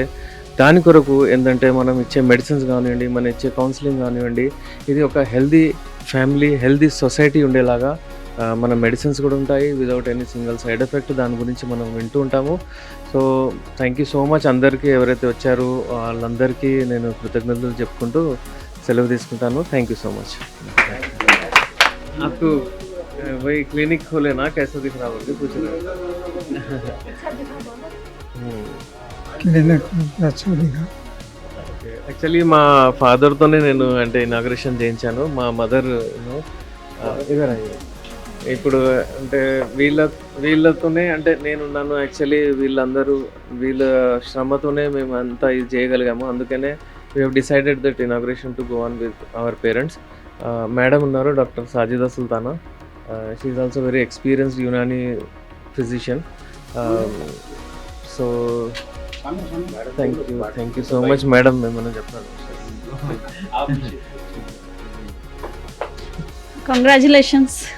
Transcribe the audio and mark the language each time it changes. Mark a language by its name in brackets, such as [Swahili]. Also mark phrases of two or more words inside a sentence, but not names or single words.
[Telugu] దాని కొరకు ఏంటంటే మనం ఇచ్చే మెడిసిన్స్ కానివ్వండి, మనం ఇచ్చే కౌన్సిలింగ్ కానివ్వండి, ఇది ఒక [English] healthy family, healthy society [Telugu] ఉండేలాగా మన మెడిసిన్స్ కూడా ఉంటాయి [English] without any single side effect. [Telugu] దాని గురించి మనం వింటూ ఉంటాము. [English] so thank you so much [Telugu] అందరికీ, ఎవరైతే వచ్చారో వాళ్ళందరికీ నేను కృతజ్ఞతలు చెప్పుకుంటూ సెలవు తీసుకుంటాను. [English] Thank you so much. [Hindi] आपको वही क्लिनिक खोले ना, कैसा दिख रहा बोल पूछ रहे क्लिनिक अच्छा दिखा. [Telugu] యాక్చువల్లీ మా ఫాదర్తోనే నేను అంటే ఇనాగ్రేషన్ చేయించాను. మా మదర్ ఇప్పుడు అంటే వీళ్ళతోనే అంటే నేనున్నాను. యాక్చువల్లీ వీళ్ళ శ్రమతోనే మేము అంతా ఇది చేయగలిగాము. [English] అందుకనే we have decided that inauguration to go on with our parents. [Telugu] మేడం ఉన్నారు, డాక్టర్ సాజిదా సుల్తానా. [English] She is also very experienced Unani physician. so thank you so much madam. [Telugu] ఏమన్నా చెప్పాలి? కంగ్రాచులేషన్స్.